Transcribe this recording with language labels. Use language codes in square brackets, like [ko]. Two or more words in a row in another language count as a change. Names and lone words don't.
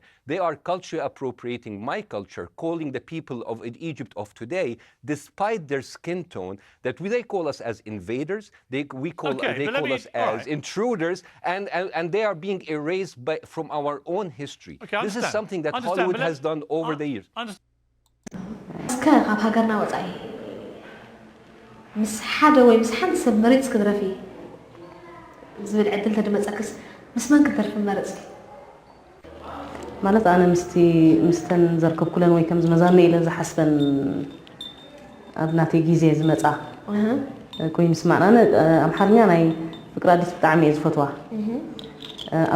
[en] They are culture appropriating my culture, calling the people of Egypt of today, despite their skin tone, that they call us as invaders, they call us as intruders, and they are being erased from our own history. This is something that Hollywood has done over the years. [ti] ካብ ሃገርና ወፃኢ ምስ ሓደ ወይ ምስ ሓንቲ ሰብ መሪፅ ክድረፊ ዝብል ዕድል ተድመፀክስ ምስ መን ክትደርፊ መረፅ ማለት ኣነ ምስተን ዘርከብ ኩለን ወይ ከም ዝመዛነ ኢለ ዝሓስበን ኣብ ናተይ ግዜ ዝመፃ ኮይኑ ስማዕና ኣምሓርኛ ናይ ፍቅሪ ኣዲስ ብጣዕሚ እየ ዝፈትዋ ኣብ